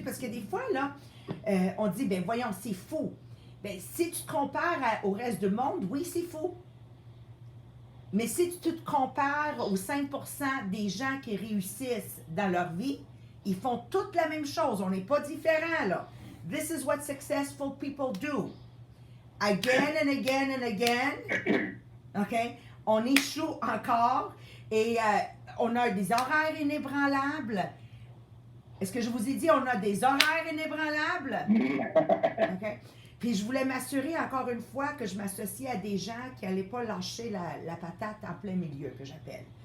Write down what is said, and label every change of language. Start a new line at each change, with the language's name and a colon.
French: Parce que des fois, là, on dit, ben voyons, c'est fou. Ben, si tu te compares au reste du monde, oui, c'est fou. Mais si tu te compares aux 5% des gens qui réussissent dans leur vie, ils font toutes la même chose. On n'est pas différents, là.
English: This is what successful people do. Again and again and again. OK?
French: On échoue encore et on a des horaires inébranlables. Est-ce que je vous ai dit on a des horaires inébranlables? OK? Puis je voulais m'assurer encore une fois que je m'associais à des gens qui n'allaient pas lâcher la patate en plein milieu, que j'appelle.